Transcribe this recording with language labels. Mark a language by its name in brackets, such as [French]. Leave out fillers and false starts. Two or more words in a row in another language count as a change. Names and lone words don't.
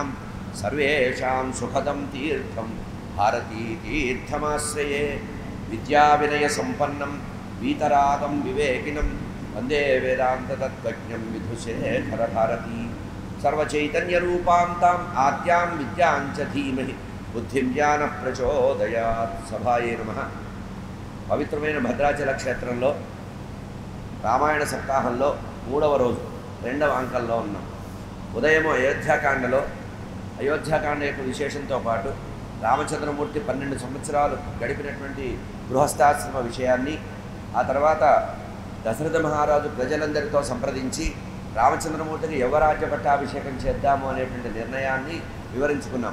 [Sanskrit] सर्वेषां सुखदं तीर्थं भारतीतीर्थमाश्रये विद्याविनयसम्पन्नं वीतरागं विवेकिनं वन्दे वेदान्ततत्त्वज्ञं विधुशेखरभारती सर्वचैतन्यरूपां ताम् आद्यां विद्यां च धीमहि बुद्धिं ज्ञानः प्रचोदयात् सभाये नमः [Telugu] పవిత్రమైన భద్రాచల క్షేత్రంలో రామాయణ సప్తాహంలో 3వ రోజు 2వ అంకంలో ఉన్నాం. ఉదయం అయోధ్యాకాండలో అయోధ్యాకాండ యొక్క విశేషంతో పాటు రామచంద్రమూర్తి 12 సంవత్సరాలు గడిపినటువంటి గృహస్థాశ్రమ విషయాన్ని, ఆ తర్వాత దశరథ మహారాజు ప్రజలందరితో సంప్రదించి రామచంద్రమూర్తికి యువరాజ్య పట్టాభిషేకం చేద్దాము అనేటువంటి నిర్ణయాన్ని వివరించుకున్నాం.